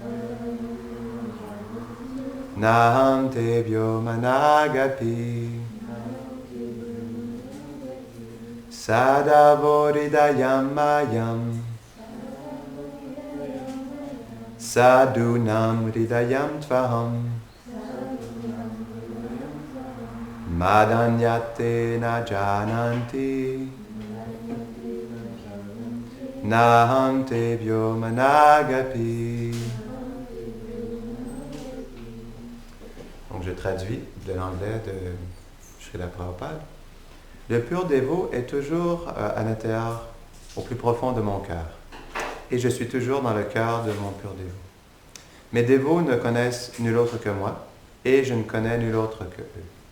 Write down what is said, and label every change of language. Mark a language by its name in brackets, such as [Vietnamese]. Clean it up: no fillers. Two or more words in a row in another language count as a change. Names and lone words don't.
[Sanskrit] naham tebhyo managapi sadavoridayam mayam sadunam ridayam tvaham madanyate na jananti naham tebhyo managapi. [French] Donc je traduis de l'anglais de Srila Prabhupada. Le pur dévot est toujours à l'intérieur, au plus profond de mon cœur. Et je suis toujours dans le cœur de mon pur dévot. Mes dévots ne connaissent nul autre que moi, et je ne connais nul autre que eux.